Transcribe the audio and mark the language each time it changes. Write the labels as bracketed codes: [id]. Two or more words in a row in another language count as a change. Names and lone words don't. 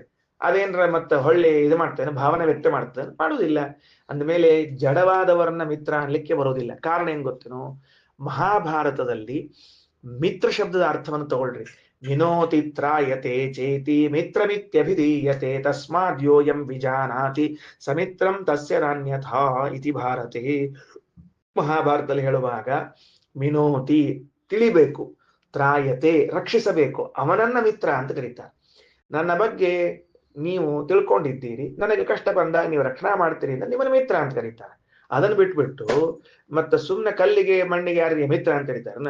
[kn] ಅದೇನ್ರ ಮತ್ತೆ ಹೊಳ್ಳಿ ಇದು ಮಾಡ್ತೇನೆ, ಭಾವನೆ ವ್ಯಕ್ತ ಮಾಡ್ತೇನೆ? ಮಾಡುದಿಲ್ಲ. ಅಂದ್ಮೇಲೆ ಜಡವಾದವರನ್ನ ಮಿತ್ರ ಅನ್ಲಿಕ್ಕೆ ಬರೋದಿಲ್ಲ. ಕಾರಣ ಏನ್ ಗೊತ್ತೇನೋ? ಮಹಾಭಾರತದಲ್ಲಿ ಮಿತ್ರ ಶಬ್ದದ ಅರ್ಥವನ್ನು ತಗೊಳ್ರಿ. [sa] ವಿನೋತಿ ತ್ರಾಯತೆ ಚೇತಿ ಮಿತ್ರಮಿತ್ಯಭಿಧೀಯತೆ ತಸ್ಮಾದ್ಯೋಯಂ ವಿಜಾನಾತಿ ಸಮಿತ್ರಂ ತಸ್ಯ ನಾನ್ಯಥಾ ಇತಿ ಭಾರತೆ. [kn] ಮಹಾಭಾರತದಲ್ಲಿ ಹೇಳುವಾಗ ವಿನೋತಿ ತಿಳಿಬೇಕು, ತ್ರಾಯತೆ ರಕ್ಷಿಸಬೇಕು, ಅವನನ್ನ ಮಿತ್ರ ಅಂತ ಕರೀತಾರೆ. ನನ್ನ ಬಗ್ಗೆ ನೀವು ತಿಳ್ಕೊಂಡಿದ್ದೀರಿ, ನನಗೆ ಕಷ್ಟ ಬಂದಾಗ ನೀವು ರಕ್ಷಣಾ ಮಾಡ್ತೀರಿ ಅಂತ ನಿಮ್ಮನ್ನ ಮಿತ್ರ ಅಂತ ಕರೀತಾರೆ. ಅದನ್ನ ಬಿಟ್ಬಿಟ್ಟು ಮತ್ತೆ ಸುಮ್ನೆ ಕಲ್ಲಿಗೆ ಮಣ್ಣಿಗೆ ಯಾರಿಗೆ ಮಿತ್ರ ಅಂತ ಕರೀತಾರನ?